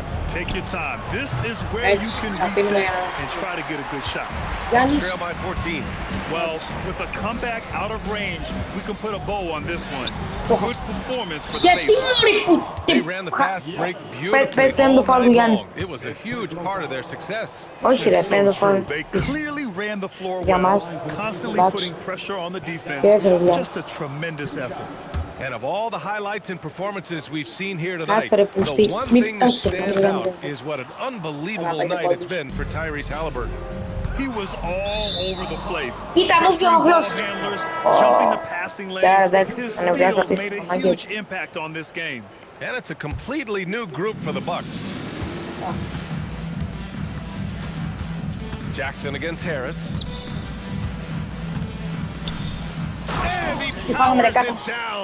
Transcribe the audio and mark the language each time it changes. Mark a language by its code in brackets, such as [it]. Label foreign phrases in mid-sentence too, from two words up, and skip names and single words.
[en] Take your time. This is where you [el] Έτσι, [en] can [el] θα αφήνουμε για [en] reset [el] να... [en] and try to get a good shot. [el] Γιάννης. [en] Trail by 14. Well, with a comeback out of range, we can put a bow on this one. Good performance for the [el] Γιατί [en] Pacers. [el] μωρή που... [en] They ran the fast break beautifully [el] Παίρνει το [en] all [el] φάουλ του [en] night [el] Γιάννη. [en] long. It was a huge part of their success. [el] Όχι ρε, παίρνει το φάουλ. [en] They clearly ran the floor [el] Για [en] well, [el] μας. [en] constantly [el] Εντάξει. [en] putting pressure on the defense. [el] Και έφερε δουλειά. [en] Just a tremendous effort. And of all the highlights and performances we've seen here tonight, [el] Άστερε που [en] the [el] στη- [en] one [el] μη [en] thing that [el] φτάσει, [en] stands [el] δεν [en] out [el] ξέρω. [en] is what an unbelievable [el] Αλλά [en] night [el] πέντε [en] it's been for Tyrese Halliburton. He was all over the place. [el] Κοίτα μου και ο γλώσσος. [en] Jumping the passing lanes. His steals made a huge impact on this game. And it's a completely new group for the Bucks. Jackson against Harris. And he powers it down.